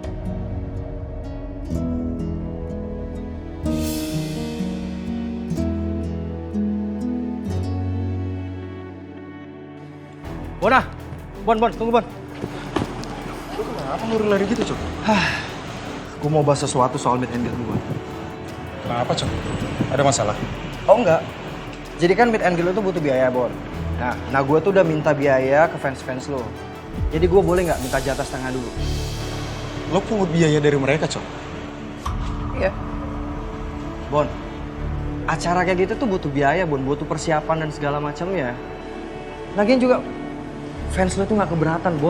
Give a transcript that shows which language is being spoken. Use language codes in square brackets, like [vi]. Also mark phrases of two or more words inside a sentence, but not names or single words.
[id] Bon, tunggu Bon. Lu kenapa lari gitu, Cok? Gue mau bahas sesuatu soal [en] meet and greet [id] gue. Kenapa, Cok? Ada masalah? Oh enggak. Jadi kan [en] meet and greet [id] lu tuh butuh biaya, Bon. Nah gue tuh udah minta biaya ke fans-fans lo. Jadi gue boleh nggak minta jatah setengah dulu? Lo pungut biaya dari mereka, Cok? Iya. Bon, acara kayak gitu tuh butuh biaya, Bon. Butuh persiapan dan segala macamnya. Lagian juga fans lo tuh nggak keberatan, Bon.